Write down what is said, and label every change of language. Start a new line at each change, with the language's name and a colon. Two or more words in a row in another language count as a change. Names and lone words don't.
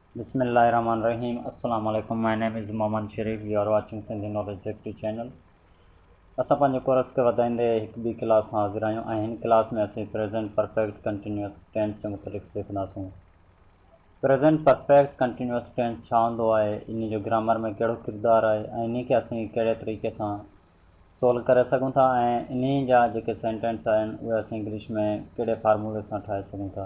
Arabic: Bismillahirrahmanirrahim. السلام عليكم.
English: My name is Mohammad Sharif. You are watching Sindhi Knowledge Directory channel.
Sindhi: असां पंहिंजे कोर्स खे वधाईंदे हिकु ॿी क्लास सां हाज़िर आहियूं ऐं हिन क्लास में असीं
English: present perfect continuous tense
Sindhi: जे मुतलिक़ सिखंदासूं।
English: present perfect continuous tense
Sindhi: छा हूंदो आहे, इन जो ग्रामर में कहिड़ो किरदारु आहे ऐं इन खे असीं कहिड़े तरीक़े सां सोल्व करे सघूं था ऐं इन जा जेके सेंटेंस आहिनि उहे असीं इंग्लिश में कहिड़े फार्मूले सां ठाहे सघूं था।